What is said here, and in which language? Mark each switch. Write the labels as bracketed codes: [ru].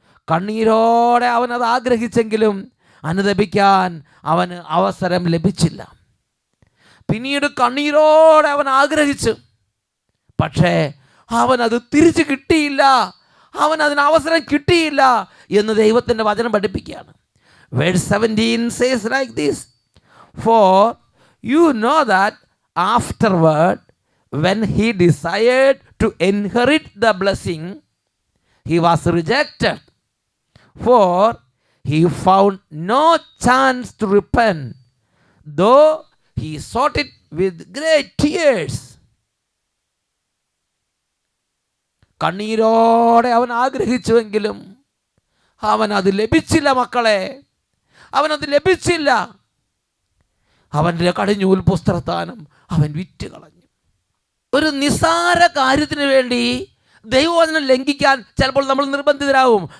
[ml] കണ്ണീരോടെ അവൻ അത് ആഗ്രഹിച്ചെങ്കിലും അനുദപിക്കാൻ അവന് അവസരം ലഭിച്ചില്ല. പിന്നീട് കണ്ണീരോടെ അവൻ ആഗ്രഹിച്ചു, പക്ഷേ അവനത് തിരിച്ചു കിട്ടിയില്ല, അവനതിന് അവസരം കിട്ടിയില്ല എന്ന് ദൈവത്തിൻ്റെ വചനം പഠിപ്പിക്കുകയാണ്. [en] Verse 17 says like this, for you know that afterward when he desired to inherit the blessing, he was rejected, for he found no chance to repent, though he sought it with great tears. [ml] കണ്ണീരോടെ അവൻ ആഗ്രഹിച്ചുവെങ്കിലും അവനത് ലഭിച്ചില്ല. മക്കളെ, അവനത് ലഭിച്ചില്ല. അവൻ്റെ കടിഞ്ഞൂൽ പുസ്തകസ്ഥാനം അവൻ വിറ്റ് കളഞ്ഞു. ഒരു നിസ്സാര കാര്യത്തിന് വേണ്ടി ദൈവവചനം ലംഘിക്കാൻ ചിലപ്പോൾ നമ്മൾ നിർബന്ധിതരാകും.